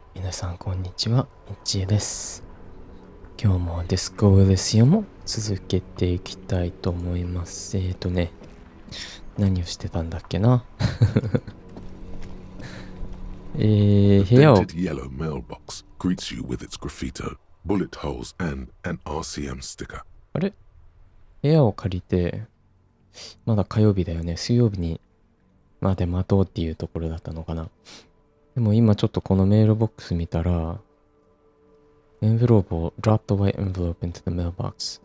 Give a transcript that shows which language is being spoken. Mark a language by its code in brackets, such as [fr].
[ja] 皆さんこんにちは、みっちーです。今日もディスコエリシアムを続けていきたいと思います。何をしてたんだっけな部屋を [en] dented yellow mailbox greets you with its graffito, bullet holes, and an RCM sticker. [ja] あれ部屋を借りて、まだ火曜日だよね。水曜日にまで待とうっていうところだったのかな。でも今ちょっとこのメールボックス見たら、エンベロープを [en] drop the white envelope into the mailbox。